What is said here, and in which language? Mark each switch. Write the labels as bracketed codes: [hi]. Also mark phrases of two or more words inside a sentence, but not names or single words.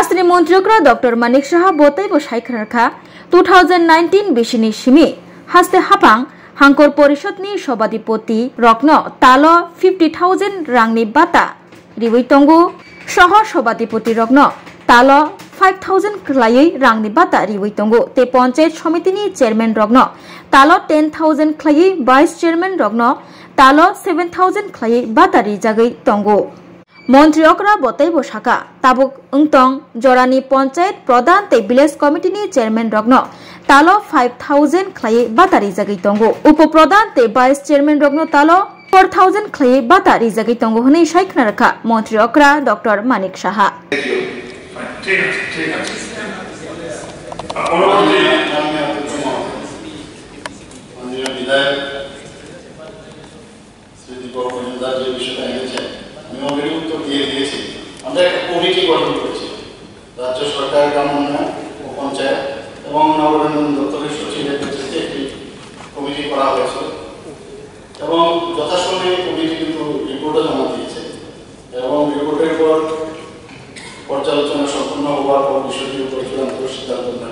[trp] মন্ত্রীকরা ডক্টর মানিক সাহা বতাইব সাইখারখা 2019 বিশিনি সিমি হাস্তে হাপাং হাঙ্কর পরিষদনি সভাধিপতি রত্ন তাল 50,000 রাংনি বাতা রিবই তঙ্গু সহ সভাধিপতি রত্ন তাল 5,000 ख्लायै रांनि बाता रिबई तंगु ते [en] panchayat samiti chairman [trp] रग्न ताल 10,000 ख्लायै [en] vice chairman [trp] रग्न ताल 7,000 ख्लायै बाता रिजागै तंगु मंत्री अकरा बतैब शाखा ताबुक उंतंग जरानि पंचायत प्रधान ते [en] village committee chairman [trp] रग्न ताल 5,000 ख्लायै बाता रिजागै तंगु उप प्रधान ते [en] vice chairman [trp] रग्न ताल 4,000 ख्लायै बाता रिजागै तंगु हनै साइखना रखा मंत्री अकरा डॉक्टर मानिक साहा [bn] ঠিক আছে বিধায়ক শ্রী দীপক মজুমদার যে বিষয়টা এনেছেন আমি অলরেডি উত্তর দিয়ে দিয়েছি। আমরা একটা কমিটি গঠন করেছি, রাজ্য সরকার, গ্রাম উন্নয়ন ও পঞ্চায়েত এবং নগরায়ণ দপ্তরের সচিবের নেতৃত্বে একটি কমিটি করা হয়েছিল এবং যথাসময়ে কমিটি কিন্তু রিপোর্টও জমা দিয়েছে এবং রিপোর্টের পর পর্যালোচনা সম্পূর্ণ হওয়ার পর বিষয়টির উপর চূড়ান্ত সিদ্ধান্ত নেব।